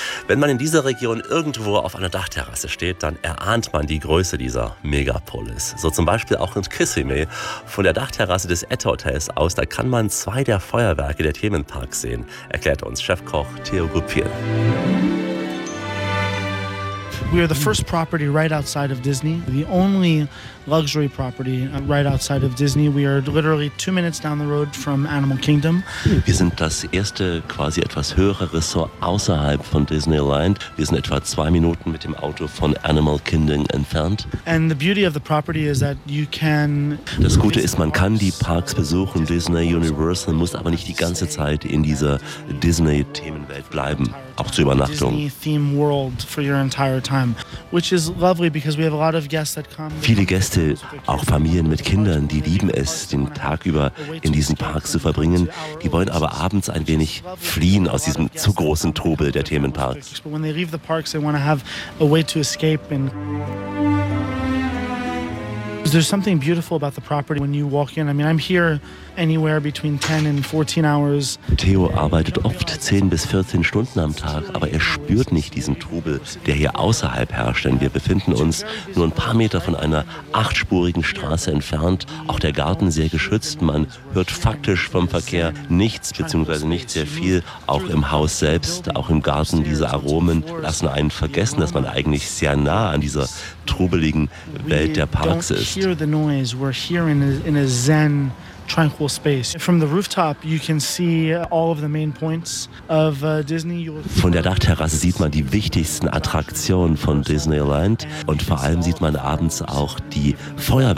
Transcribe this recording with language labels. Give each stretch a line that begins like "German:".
German: Wenn man in dieser Region irgendwo auf einer Dachterrasse steht, dann erahnt man die Größe dieser Megapolis. So zum Beispiel auch in Kissimmee. Von der Dachterrasse des Etta-Hotels aus, da kann man zwei der Feuerwerke der Themenparks sehen, erklärt uns Chefkoch Theo Goupil.
English: We are the first property right outside of Disney, the only luxury property right outside of Disney. We are literally 2 minutes down the road from Animal Kingdom.
German: Wir sind das erste quasi etwas höhere Ressort außerhalb von Disneyland. Wir sind etwa 2 Minuten mit dem Auto von Animal Kingdom entfernt.
English: And the beauty of the property is that you can.
German: Das Gute ist, man kann die Parks besuchen, Disney, Universal, muss aber nicht die ganze Zeit in dieser Disney-Themenwelt bleiben, auch zur Übernachtung.
English: Which is lovely because we have a lot of guests that come.
German: Viele Gäste, auch Familien mit Kindern, die lieben es, den Tag über in diesen Park zu verbringen. Die wollen aber abends ein wenig fliehen aus diesem zu großen Trubel der Themenparks.
English: When they leave the parks, they want to have a way to escape. And there's something beautiful about the property when you walk in. I mean, I'm here anywhere between 10 and 14 hours.
German: Theo arbeitet oft 10 bis 14 Stunden am Tag, aber er spürt nicht diesen Trubel, der hier außerhalb herrscht, denn wir befinden uns nur ein paar Meter von einer 8-spurigen Straße entfernt, auch der Garten sehr geschützt. Man hört faktisch vom Verkehr nichts, beziehungsweise nicht sehr viel, auch im Haus selbst, auch im Garten. Diese Aromen lassen einen vergessen, dass man eigentlich sehr nah an dieser trubeligen Welt der Parks ist.
English: Hear the noise. We're here in a zen tranquil space. From the rooftop, you can see all of the main points of Disney.
German: Von der Dachterrasse sieht man die wichtigsten Attraktionen von Disneyland und vor allem sieht man abends auch die Feuerwehr.